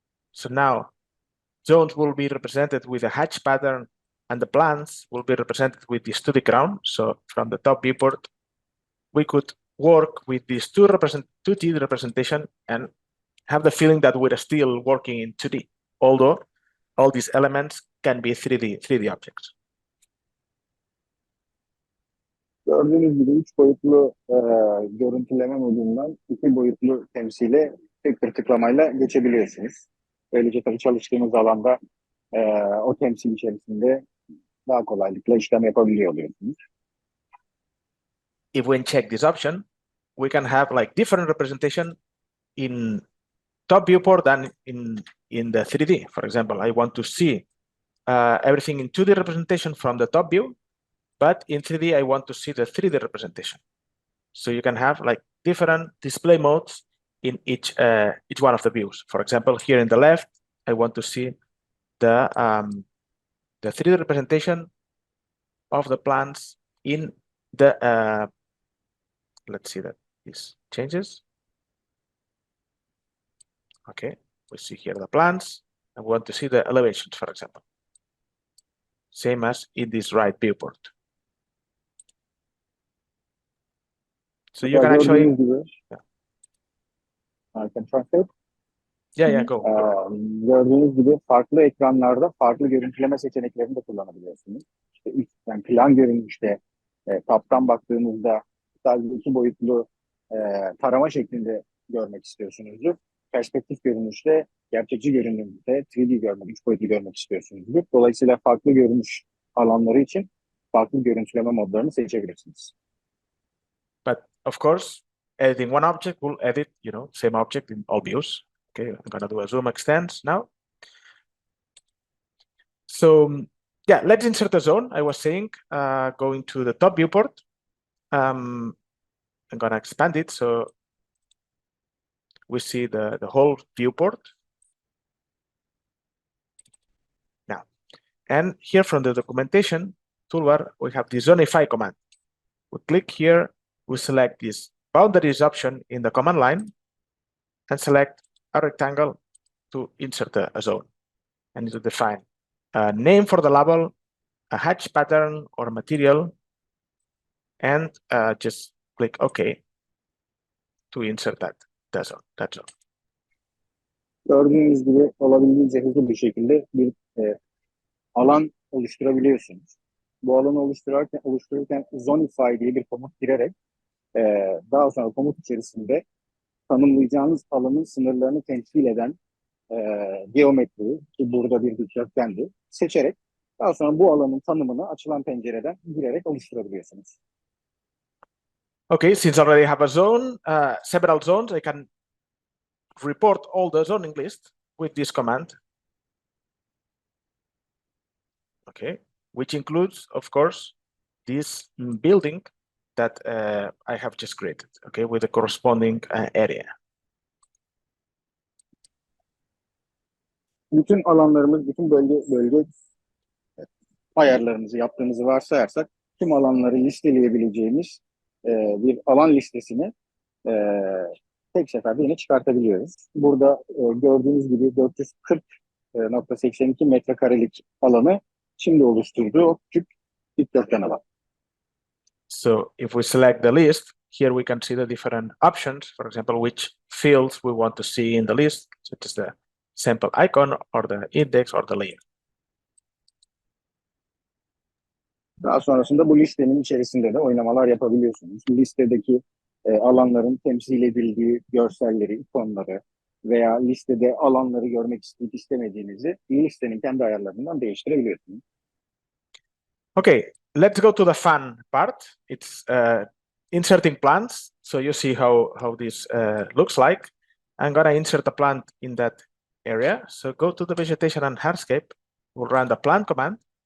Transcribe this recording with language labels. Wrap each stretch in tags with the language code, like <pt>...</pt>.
<en>So now zones will be represented with a hatch pattern, and the plants will be represented with this 2D crown. So from the top viewport, we could work with this 2D representation and have the feeling that we're still working in 2D, although all these elements can be 3D objects.</en> <tr>Gördüğünüz gibi 3 boyutlu görüntüleme modundan 2 boyutlu temsile tek bir tıklamayla geçebiliyorsunuz. Böylece tabii çalıştığınız alanda o temsil içerisinde daha kolaylıkla işlem yapabiliyor oluyorsunuz.</tr> <en>If we check this option, we can have like different representation in top viewport than in the 3D. For example, I want to see everything in 2D representation from the top view, but in 3D, I want to see the 3D representation. So you can have like different display modes in each one of the views. For example, here in the left, I want to see the 3D representation of the plants in the, let's see that this changes. Okay, We see here the plants, and we want to see the elevations, for example. Same as in this right viewport. So you can actually,</en> <tr>Gördüğünüz gibi,</tr> <en>I can translate. yeah, go.</en> <tr>Gördüğünüz gibi farklı ekranlarda farklı görüntüleme seçeneklerini de kullanabiliyorsunuz. İşte yani plan görünüşte taptan baktığınızda sadece 2 boyutlu tarama şeklinde görmek istiyorsunuzdur. Perspektif görünüşte, gerçekçi görünümde 3D görmek, 3 boyutlu görmek istiyorsunuzdur. Dolayısıyla farklı görünüş alanları için farklı görüntüleme modlarını seçebilirsiniz.</tr> <en>But of course, editing one object will edit, same object in all views. Okay, I'm gonna do a zoom extend now. So yeah, let's insert a zone. I was saying, going to the top viewport. I'm gonna expand it so we see the whole viewport. Now, and here from the documentation toolbar, we have the zonify command. We click here, we select this boundaries option in the command line and select a rectangle to insert a zone and to define a name for the label, a hatch pattern or material, and just click OK to insert that zone.</en> <tr>Gördüğünüz gibi olabildiğince hızlı bir şekilde bir alan oluşturabiliyorsunuz. Bu alanı oluştururken zonify diye bir komut girerek daha sonra komut içerisinde tanımlayacağınız alanın sınırlarını temsil eden geometriyi, ki burada bir dikdörtgendi, seçerek daha sonra bu alanın tanımını açılan pencereden girerek oluşturabiliyorsunuz.</tr> <en>Okay, since I already have a zone, several zones, I can report all the zoning list with this command. Okay, which includes, of course, this building that I have just created, okay, with the corresponding area.</en> <tr>Bütün alanlarımız, bütün bölge ayarlarımızı yaptığımızı varsayarsak tüm alanları listeleyebileceğimiz bir alan listesini tek seferde yine çıkartabiliyoruz. Burada gördüğünüz gibi 440.82 metrekarelik alanı şimdi oluşturduğu o küçük dikdörtgen alan.</tr> <en>So if we select the list, here we can see the different options, for example, which fields we want to see in the list, such as the sample icon or the index or the layer.</en> <tr>Daha sonrasında bu listenin içerisinde de oynamalar yapabiliyorsunuz. Listedeki alanların temsil edildiği görselleri, ikonları veya listede alanları görmek isteyip istemediğinizi listenin kendi ayarlarından değiştirebiliyorsunuz.</tr> <en>Okay, let's go to the fun part. It's inserting plants. So you see how this looks like. I'm gonna insert a plant in that area. So go to the vegetation and hardscape. We'll run the plant command.</en>